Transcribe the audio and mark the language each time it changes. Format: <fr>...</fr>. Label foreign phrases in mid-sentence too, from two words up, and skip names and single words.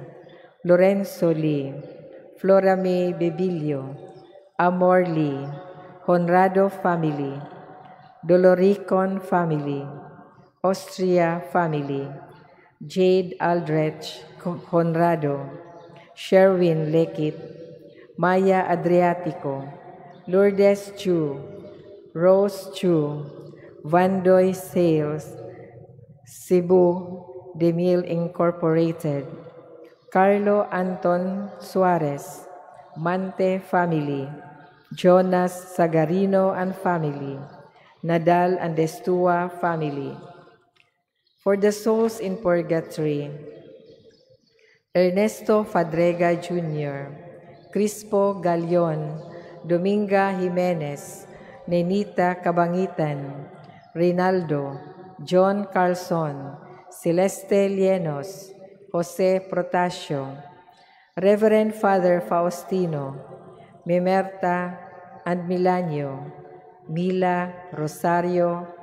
<en>Lorenzo Lee, Flora May Bebilio, Amor Lee, Honrado family, Doloricon family, Austria family, Jade Aldrich Honrado, Sherwin Lekit, Maya Adriatico, Lourdes Chu, Rose Chu, Vandoy Sales, Cebu Demil Incorporated, Carlo Anton Suarez, Mante family, Jonas Sagarino and family, Nadal and Destua family. For the souls in purgatory, Ernesto Fadrega Jr., Crispo Galion, Dominga Jimenez, Nenita Cabangitan, Rinaldo, John Carlson, Celeste Lienos, Jose Protasio, Reverend Father Faustino, Mimerta and Milanio, Mila, Rosario,</en>